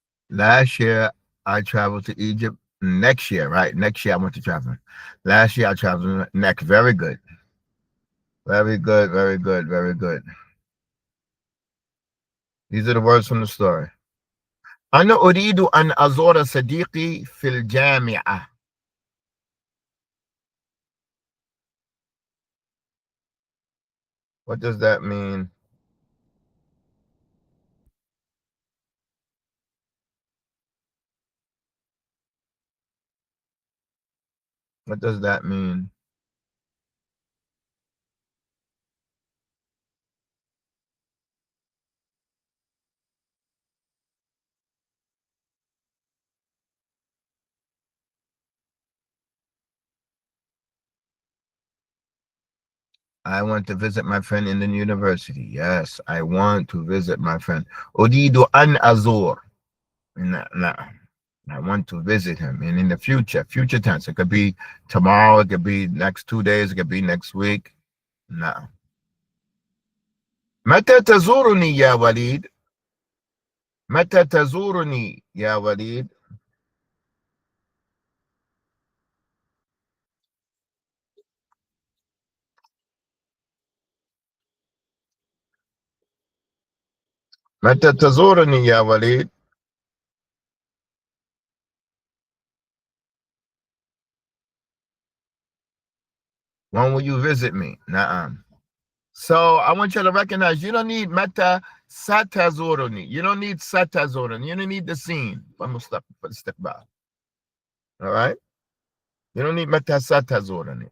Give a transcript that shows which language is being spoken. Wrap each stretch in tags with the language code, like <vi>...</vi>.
<en>Last year, I traveled to Egypt. Next year, right? Next year, I went to travel. Last year, I traveled next. Very good. Very good. Very good. Very good. These are the words from the story.</en> <ar>أنا أريد أن أزور صديقي في الجامعة.</ar> <en>What does that mean? What does that mean? I want to visit my friend in the university. Yes, I want to visit my friend.</en> <ar>أريد أن أزور.</ar> <en>Nah, nah. I want to visit him. And in the future tense, it could be tomorrow, it could be next 2 days, it could be next week. Nah.</en> <ar>متى تزورني يا وليد؟ متى تزورني يا وليد؟ متى تزورني يا وليد؟</ar> <en>When will you visit me? Nah. So I want you to recognize you don't need meta satazoroni. You don't need satazoroni. You don't need the scene. Vamos step back. All right? You don't need meta satazoroni.</en>